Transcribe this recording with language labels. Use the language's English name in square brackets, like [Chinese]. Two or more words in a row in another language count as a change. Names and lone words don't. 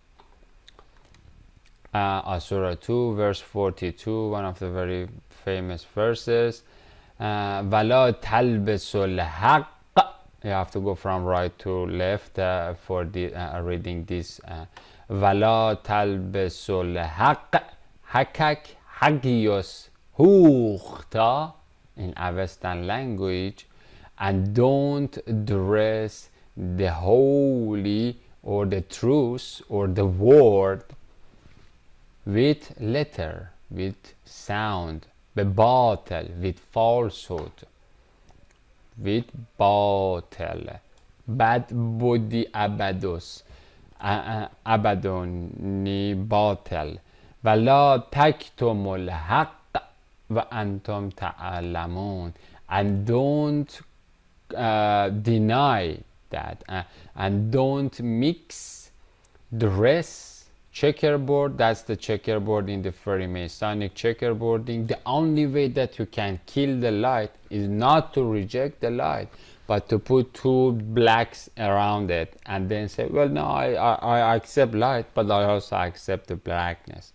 [English] Asura 2 verse 42, one of the very famous verses. [Arabic] ولا تلبسوا الحق. [English] You have to go from right to left for reading this. [Arabic] ولا تلبسوا الحق hakak hagios hukhta [English] in Avestan language, and don't dress the holy or the truth or the word with letter, with sound, bebatel, with falsehood, with batel, bad body abados, [Arabic] abadoni batel, ولا تكتموا الحق وأنتم تعلمون, [English] and don't deny that, and don't mix dress checkerboard. That's the checkerboard in the Freemasonic checkerboarding. The only way that you can kill the light is not to reject the light, but to put two blacks around it and then say, well, no, I accept light, but I also accept the blackness.